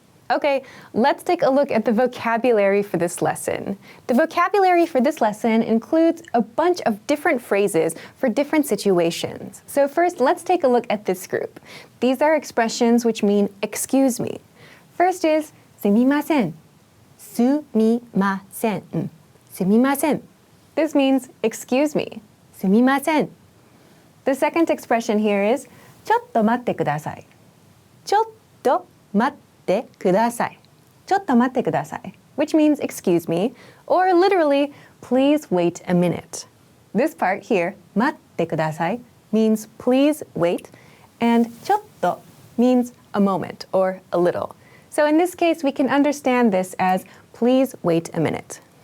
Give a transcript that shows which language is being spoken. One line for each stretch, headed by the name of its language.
English: Okay, let's take a look at the vocabulary for this lesson. The vocabulary for this lesson includes a bunch of different phrases for different situations. So first, let's take a look at this group. These are expressions which mean excuse me. First is
Japanese: すみません. すみません.すみません.
English: This means excuse me.
Japanese: すみません.
English: The second expression here is
Japanese: ちょっと待ってください. ちょっと待ってください. ちょっと待ってください,
English: which means excuse me, or literally, please wait a minute. This part here,
Japanese: 待ってください,
English: means please wait, and ちょっと means a moment or a little. So in this case, we can understand this as please wait a minute.